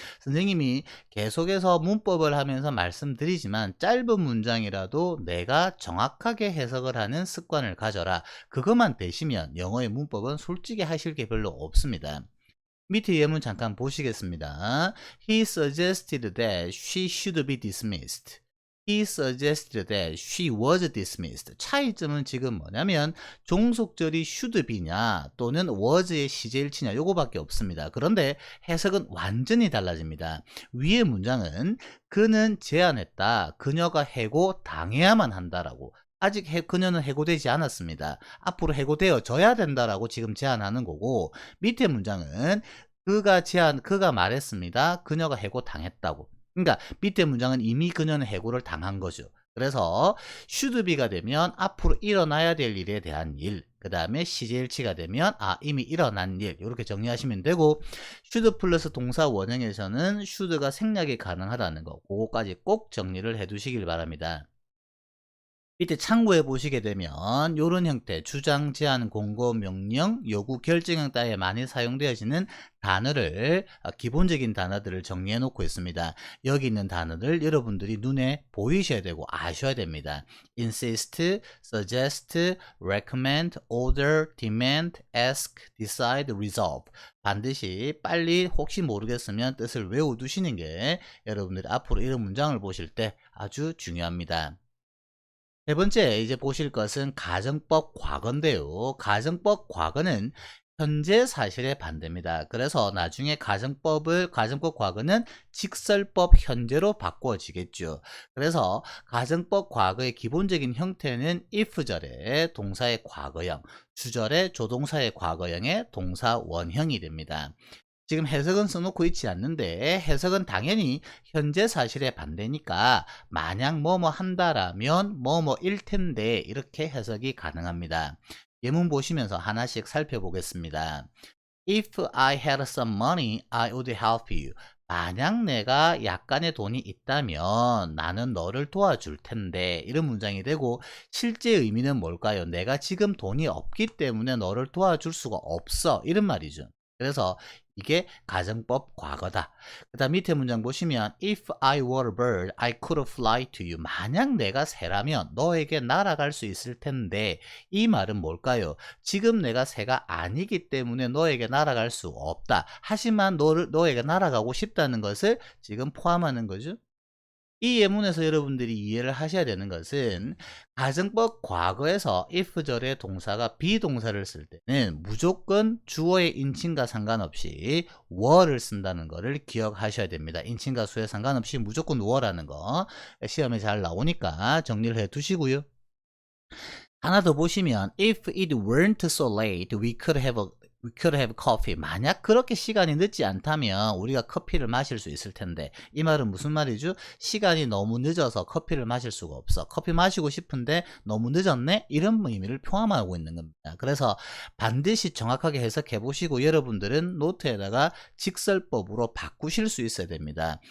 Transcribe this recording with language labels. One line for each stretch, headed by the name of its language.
Korean: 선생님이 계속해서 문법을 하면서 말씀드리지만 짧은 문장이라도 내가 정확하게 해석을 하는 습관을 가져라. 그것만 되시면 영어의 문법은 솔직히 하실 게 별로 없습니다. 밑에 예문 잠깐 보시겠습니다.
English: He suggested that she should be dismissed. He suggested that she was dismissed.
Korean: 차이점은 지금 뭐냐면 종속절이 should be냐 또는 was의 시제일치냐, 요거밖에 없습니다. 그런데 해석은 완전히 달라집니다. 위의 문장은 그는 제안했다, 그녀가 해고 당해야만 한다라고. 아직 그녀는 해고되지 않았습니다. 앞으로 해고되어져야 된다라고 지금 제안하는 거고, 밑에 문장은 그가 말했습니다. 그녀가 해고 당했다고. 그러니까 밑에 문장은 이미 그녀는 해고를 당한 거죠. 그래서 should be가 되면 앞으로 일어나야 될 일에 대한 일, 그 다음에 시제일치가 되면 이미 일어난 일, 이렇게 정리하시면 되고, should 플러스 동사 원형에서는 should가 생략이 가능하다는 거, 그거까지 꼭 정리를 해 두시길 바랍니다. 밑에 참고해 보시게 되면 이런 형태, 주장, 제안, 공고, 명령, 요구, 결정형 따위에 많이 사용되어지는 단어를, 기본적인 단어들을 정리해 놓고 있습니다. 여기 있는 단어들 여러분들이 눈에 보이셔야 되고 아셔야 됩니다.
English: insist, suggest, recommend, order, demand, ask, decide, resolve.
Korean: 반드시 빨리 혹시 모르겠으면 뜻을 외워두시는 게 여러분들이 앞으로 이런 문장을 보실 때 아주 중요합니다. 세 번째 이제 보실 것은 가정법 과거인데요. 가정법 과거는 현재 사실의 반대입니다. 그래서 나중에 가정법 과거는 직설법 현재로 바꿔지겠죠. 그래서 가정법 과거의 기본적인 형태는 if절의 동사의 과거형, 주절의 조동사의 과거형의 동사 원형이 됩니다. 지금 해석은 써놓고 있지 않는데, 해석은 당연히 현재 사실에 반대니까 만약 뭐뭐 한다라면 뭐뭐일 텐데, 이렇게 해석이 가능합니다. 예문 보시면서 하나씩 살펴보겠습니다.
English: If I had some money, I would help you.
Korean: 만약 내가 약간의 돈이 있다면 나는 너를 도와줄 텐데, 이런 문장이 되고, 실제 의미는 뭘까요? 내가 지금 돈이 없기 때문에 너를 도와줄 수가 없어, 이런 말이죠. 그래서 이게 가정법 과거다. 그 다음 밑에 문장 보시면
English: If I were a bird, I could fly to you.
Korean: 만약 내가 새라면 너에게 날아갈 수 있을 텐데, 이 말은 뭘까요? 지금 내가 새가 아니기 때문에 너에게 날아갈 수 없다. 하지만 너에게 날아가고 싶다는 것을 지금 포함하는 거죠. 이 예문에서 여러분들이 이해를 하셔야 되는 것은 가정법 과거에서 if절의 동사가 비동사를 쓸 때는 무조건 주어의 인칭과 상관없이 were를 쓴다는 것을 기억하셔야 됩니다. 인칭과 수에 상관없이 무조건 were라는 거 시험에 잘 나오니까 정리를 해 두시고요.
English: 하나 더 보시면 if it weren't so late, we could have coffee.
Korean: 만약 그렇게 시간이 늦지 않다면 우리가 커피를 마실 수 있을 텐데, 이 말은 무슨 말이죠? 시간이 너무 늦어서 커피를 마실 수가 없어. 커피 마시고 싶은데 너무 늦었네? 이런 의미를 포함하고 있는 겁니다. 그래서 반드시 정확하게 해석해 보시고 여러분들은 노트에다가 직설법으로 바꾸실 수 있어야 됩니다.